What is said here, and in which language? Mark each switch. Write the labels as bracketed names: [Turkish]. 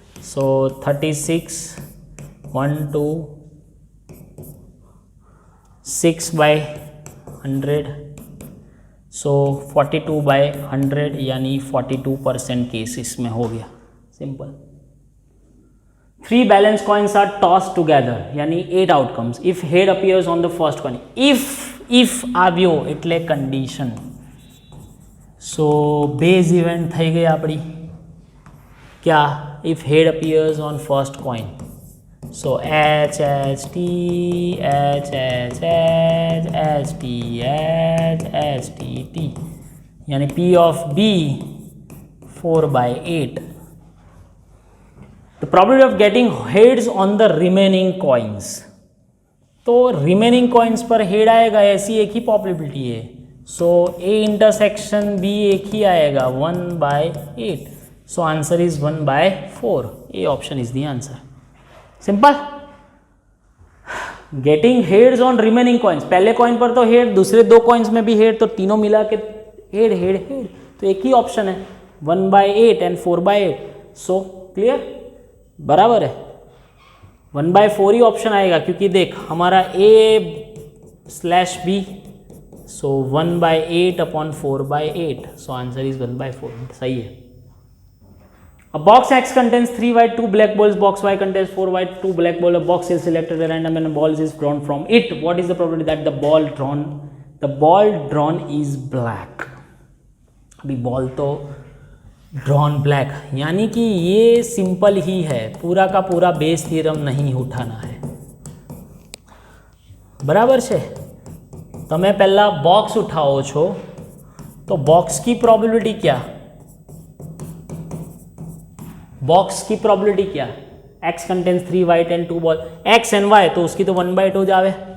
[Hindi] सो 36 1 2 6/100, सो 42/100 यानी 42% केस इसमें हो गया, simple. [English] 3 balance coins are toss together, यानी 8 outcomes, if head appears on the first coin, if [Gujarati] આવ્યો એટલે [English] Condition. So base event [Gujarati] થઈ ગઈ આપણી, [English] क्या, if head appears on first coin, so H H T H H H H T H H T T, यानी P of B 4/8। The probability of getting heads on the remaining coins, [Hindi] तो remaining coins पर head आएगा, ऐसी एक ही possibility है, [English] So A intersection B एक ही आएगा 1/8, so answer is 1/4, A option is the answer, simple. [Hindi] Getting heads on remaining coins, पहले coin पर तो हेड, दूसरे दो कॉइन्स में भी हेड, तो तीनों मिला के हेड हेड हेड, तो एक ही ऑप्शन है 1/8 एंड 4/8, सो क्लियर, बराबर है, 1/4 ही ऑप्शन आएगा, क्योंकि देख हमारा A/B, so 1/8 upon 4/8, so answer is 1/4, सही है। [English] A box X contains 3 white, 2 black balls. Box Y contains 4 white, 2 black balls. A box is selected at random and a ball is drawn from it. What is the probability that the ball drawn is black? [Hindi] अभी ball तो drawn black, यानी कि ये simple ही है, पूरा का पूरा Bayes theorem नहीं उठाना है, बराबर છે। [Gujarati] તમે પહેલા બોક્સ ઉઠાવો છો તો [Hindi] બોક્સ की प्रोबेबिलिटी क्या, बॉक्स की प्रोबेबिलिटी क्या, X contains 3 white and 2 ball, X and Y, तो उसकी तो 1/2 जावे।